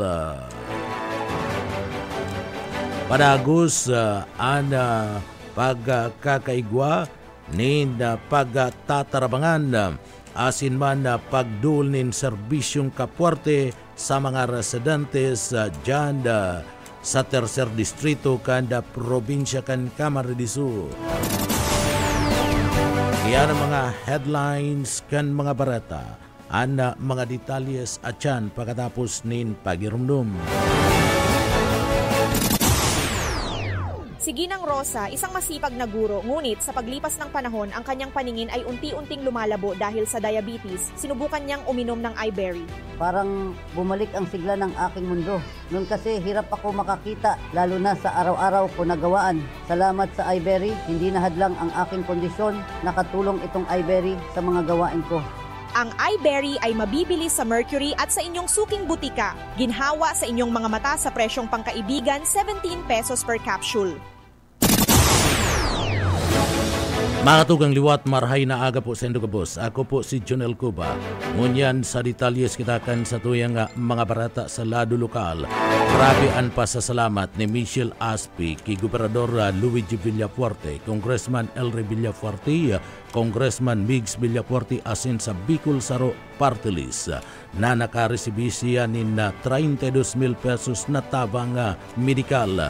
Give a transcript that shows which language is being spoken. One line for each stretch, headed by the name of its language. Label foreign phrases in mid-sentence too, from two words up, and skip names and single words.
Bikol: Padagos ang pagkakaigwa nin pagtatarabangan asin man na pagdul nin serbisyong kapwerte sa mga residentes dyan sa tercer distrito kanda probinsya kan Camarines Sur. Yan ang mga headlines kan mga barata. Ang mga detalyes at yan pagkatapos nin pagirumdum.
Filipino: Si Ginang Rosa, isang masipag na guro, ngunit sa paglipas ng panahon, ang kanyang paningin ay unti-unting lumalabo dahil sa diabetes. Sinubukan niyang uminom ng iBerry. Parang bumalik ang sigla ng aking mundo. Noon kasi hirap ako makakita, lalo na sa araw-araw ko nagawaan. Salamat sa iBerry, hindi nahadlang ang aking kondisyon. Nakatulong itong iBerry sa mga gawain ko. Ang iBerry ay mabibili sa Mercury at sa inyong suking butika. Ginhawa sa inyong mga mata sa presyong pangkaibigan, 17 pesos
English: per capsule.
Bikol: Mga tugang liwat, marhay na aga po sa Indo Kabos. Ako po si Junel Cuba. Ngunyan sa detalyes kita kan sa tuyang mga barata sa lado lokal. Grabe ang pasasalamat ni Michelle Aspi kay Gobernador Luigi Villafuerte, Congressman Elry Villafuerte, Congressman Migs Villafuerte asin sa Bicol Saro Party List na nakaresibis siya nin 32,000 pesos na tabang medikal.